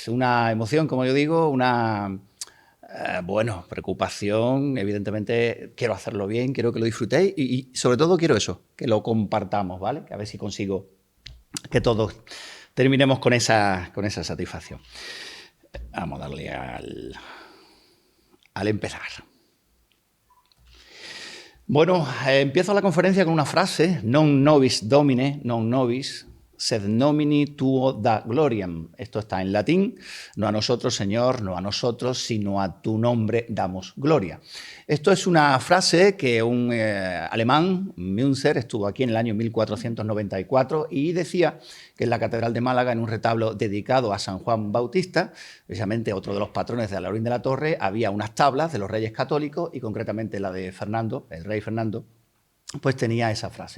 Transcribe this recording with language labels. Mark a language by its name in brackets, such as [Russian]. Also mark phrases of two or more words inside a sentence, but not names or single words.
[Spanish] Una emoción, como yo digo, una Bueno, preocupación, evidentemente quiero hacerlo bien, quiero que lo disfrutéis y sobre todo quiero eso, que lo compartamos, ¿vale? Que a ver si consigo que todos terminemos con esa satisfacción. Vamos a darle al empezar. Bueno, empiezo la conferencia con una frase, [Latin] non nobis domine, non nobis, sed nomini tuo da gloriam. [Spanish] Esto está en latín, no a nosotros, Señor, no a nosotros, sino a tu nombre damos gloria. Esto es una frase que un alemán, Münzer, estuvo aquí en el año 1494 y decía que en la Catedral de Málaga, en un retablo dedicado a San Juan Bautista, precisamente otro de los patrones de Alhaurín de la Torre, había unas tablas de los reyes católicos y concretamente la de Fernando, el rey Fernando, pues tenía esa frase.